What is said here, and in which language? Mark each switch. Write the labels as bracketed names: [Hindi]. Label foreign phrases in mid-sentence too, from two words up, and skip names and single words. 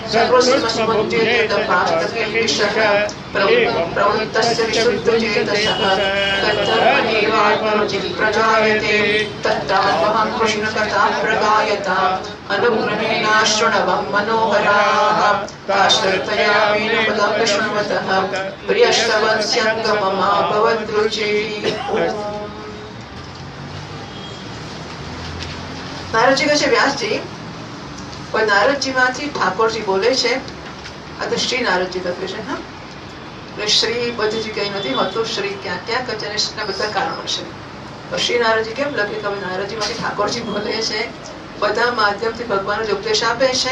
[Sanskrit] सर्वस्मस्मुद्येतपास्तकिल्बिषः प्रवृत्तस्य विशुद्धचेतसः तद्धर्मणेवात्मरुचिः प्रजायते तत्रात्महं कृष्णकथां प्रगायताम् अनुग्रहेणाशृणवं मनोहराः काश्रतयामेन पदं शृण्वतः प्रियश्रवत्स्यङ्गममाभवद्रुचिः। [Gujarati] નારદજી કહે છે વ્યાસજી પણ નારદજીમાંથી ઠાકોરજી બોલે છે આ તો શ્રી નારદજી લખ્યું છે હા એટલે શ્રી બધું કઈ નથી હોતું શ્રી ક્યાં ક્યાં કચેરીના બધા કારણો છે તો શ્રી નારદજી કેમ લખે કે નારદજીમાંથી ઠાકોરજી બોલે છે બધા માધ્યમથી ભગવાનનો જ ઉપદેશ આપે છે